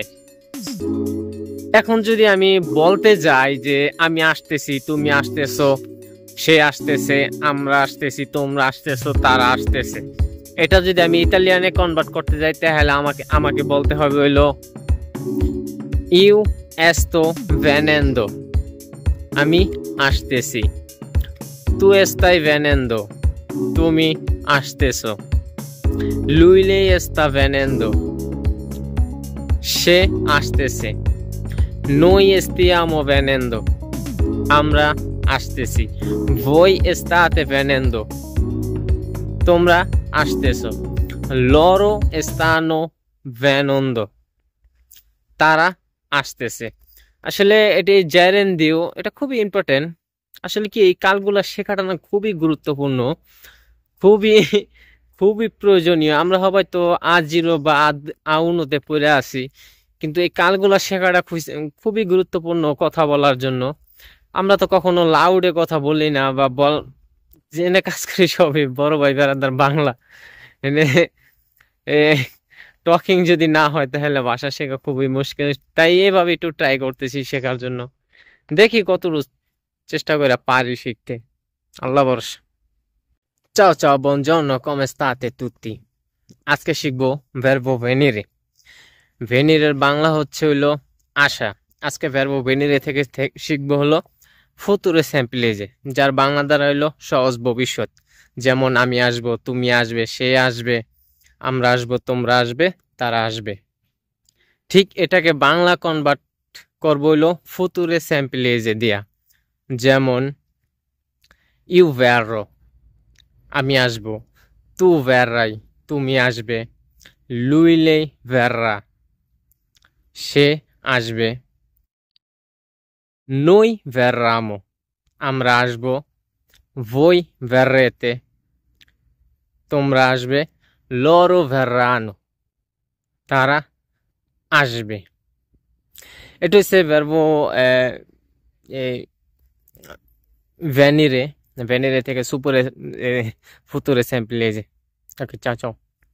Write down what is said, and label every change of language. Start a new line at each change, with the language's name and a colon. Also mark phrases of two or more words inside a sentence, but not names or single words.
Bangla: এখন যদি আমি বলতে যাই যে আমি আসতেছি, তুমি আসতেছো, সে আসতেছে, আমরা আসতেছি, তোমরা আসতেছো, তারা আসতেছে, এটা যদি আমি ইতালিয়ানে কনভার্ট করতে যাই তাহলে আমাকে বলতে হবে হইলো
Italian: io sto venendo,
Bangla: আমি আসতেছি।
Italian: tu stai venendo,
Bangla: তুমি আসতেছো।
Italian: lui lei sta venendo,
Bangla: সে আসতেছে।
Italian: noi stiamo venendo,
Bangla: আমরা আসতেছি।
Italian: voi state venendo,
Bangla: তোমরা আসতেছো।
Italian: loro stanno venendo,
Bangla: তারা আসতেছে। আসলে এটি জেরেন্ডিও, এটা খুবই ইম্পর্টেন্ট। আসলে কি এই কালগুলা শেখাটা না খুবই গুরুত্বপূর্ণ, খুবই খুবই প্রয়োজনীয়। আমরা হয়তো আজিরো বা আউনোতে পড়ে আছি, কিন্তু এই কালগুলা শেখাটা খুবই গুরুত্বপূর্ণ কথা বলার জন্য। আমরা তো কখনো লাউডে কথা বলি না, বা জেনে কাজ করি সবই বড় ভাই বেড়াদার বাংলা এনে টকিং যদি না হয় তাহলে ভাষা শেখা খুবই মুশকিল। তাই এভাবে একটু ট্রাই করতেছি শেখার জন্য, দেখি কত চেষ্টা করে পারি শিখতে, আল্লাহ ভরসা।
Italian: চাও চাও, buongiorno, come state tutti?
Bangla: আজকে শিখবো
Italian: verbo venire।
Bangla: ভেনিরের বাংলা হচ্ছে হইলো আসা। আজকে
Italian: verbo venire
Bangla: থেকে শিখবো হলো
Italian: futuro semplice,
Bangla: যার বাংলা দ্বারা হইলো সহজ ভবিষ্যৎ। যেমন আমি আসবো, তুমি আসবে, সে আসবে, আমরা আসবো, তোমরা আসবে, তারা আসবে। ঠিক এটাকে বাংলা কনভার্ট করবো হইলো
Italian: futuro semplice
Bangla: দিয়া। যেমন
Italian: io verrò,
Bangla: আমি আসবো।
Italian: tu verrai,
Bangla: তুমি আসবে।
Italian: lui lei verrà,
Bangla: সে আসবে।
Italian: noi verramo,
Bangla: আমরা আসবো।
Italian: voi verrete,
Bangla: তোমরা আসবে।
Italian: loro verranno,
Bangla: তারা আসবে। এটা হচ্ছে
Italian: verbo venire, venire
Bangla: থেকে সুপুরে
Italian: futuro semplice. ওকে, চাও চাও।